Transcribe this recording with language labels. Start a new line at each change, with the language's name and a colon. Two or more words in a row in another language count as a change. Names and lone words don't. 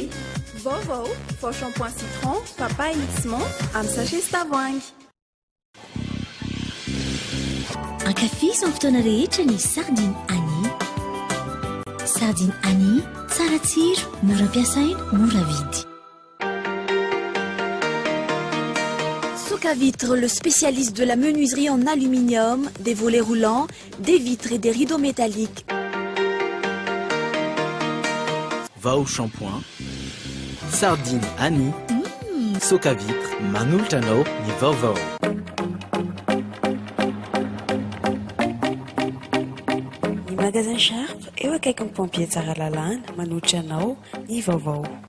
Malagasy: Vaovao faux
French: shampoing citron,
Malagasy: papaye mixement amin'ny sachet sy tavoahangy. Ankafizy amin'ny fotoana rehetra ny sardine Annie. Sardine Annie, tsara tsiro, mora ampiasaina, mora vidy.
French: Soka Vitre, le spécialiste de la menuiserie en aluminium, des volets roulants, des vitres et des rideaux métalliques.
Malagasy: Vaovao shampoing, sardine Annie, Soka Vitre, manolotra anao ny vaovao. Ny magasin Sharp eo akaiky ny pompier tsara lalàna manolotra anao ny vaovao.